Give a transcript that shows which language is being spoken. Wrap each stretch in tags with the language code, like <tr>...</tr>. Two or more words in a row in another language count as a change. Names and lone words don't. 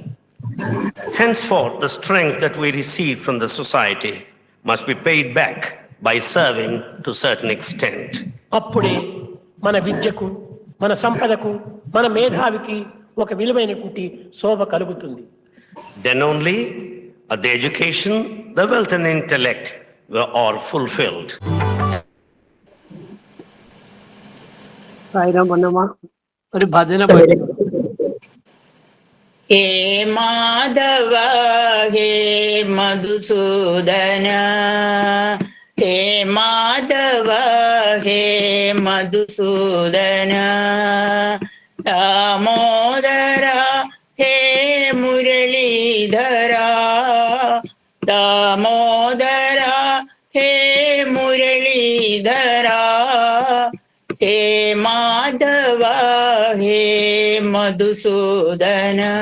<en>Henceforth, the strength that we receive from the society must be paid back by serving to a certain extent.</en> <te>అప్పుడే మన విద్యకు, మన సంపదకు, మన మేధావికి ఒక విలువైనటువంటి శోభ కలుగుతుంది.</te> <en>Then only the education, the wealth and the intellect are fulfilled.</en> <te>సాయిరామ్ అన్నమా,</te> <ml>ഒരു ഭജന</ml> <sa>ഹേ മാധവ ഹേ മധുസൂദന ഹേ മാധവ ഹേ മധുസൂദന ദാമോദര ഹേ മുരളീധര ദാമോദര ഹേ മുരളീധര ഹേ മാധവ ഹേ മധുസൂദന</sa>